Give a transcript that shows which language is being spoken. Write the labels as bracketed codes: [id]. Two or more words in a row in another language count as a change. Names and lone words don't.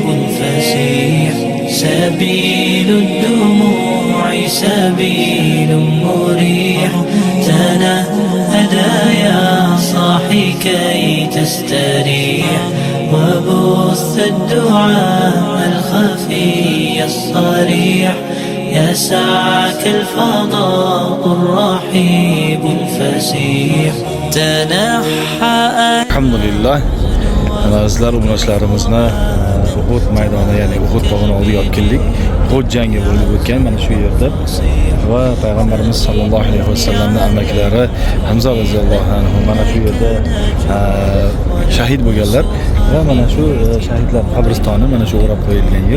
[ar] الفسيح سبيل الدموع سبيل مريح تنهدى يا صاحي كي تستريح وبث الدعاء الخفي الصريح يسعك الفضاء الرحيب الفسيح تنحى [uz] Alhamdulillah. Azizlar umrachilarimizni Uhud maydoni, ya'ni Uhud tog'ini oldiga olib keldik. Uhud jangi bo'lib o'tgan mana shu yerda va payg'ambarimiz sollallohu alayhi vasallamning amakilari Hamza roziyallohu anhu mana shu yerda shahid bo'lganlar va mana shu shahidlar qabristoni mana shu o'rab qo'yilgan yer.